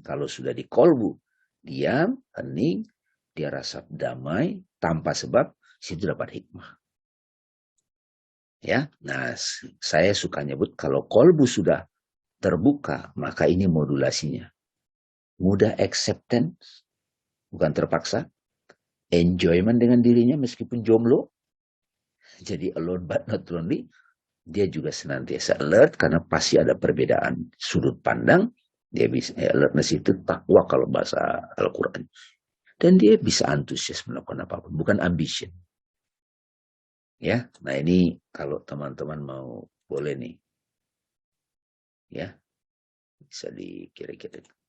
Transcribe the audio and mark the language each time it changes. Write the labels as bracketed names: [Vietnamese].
[Indonesian] Kalau sudah di kolbu, diam, hening, dia rasa damai, tanpa sebab, situ dapat hikmah. Ya, nah saya suka nyebut kalau kolbu sudah terbuka, maka ini modulasinya. Mudah acceptance, bukan terpaksa. Enjoyment dengan dirinya meskipun jomblo. Jadi [English] alone but not lonely. [Indonesian] Dia juga senantiasa alert karena pasti ada perbedaan sudut pandang. Dia bisa alertness itu takwa kalau bahasa Al-Quran. Dan dia bisa antusias melakukan apapun, bukan ambition. Ya, nah ini kalau teman-teman mau boleh nih, ya bisa dikira-kira.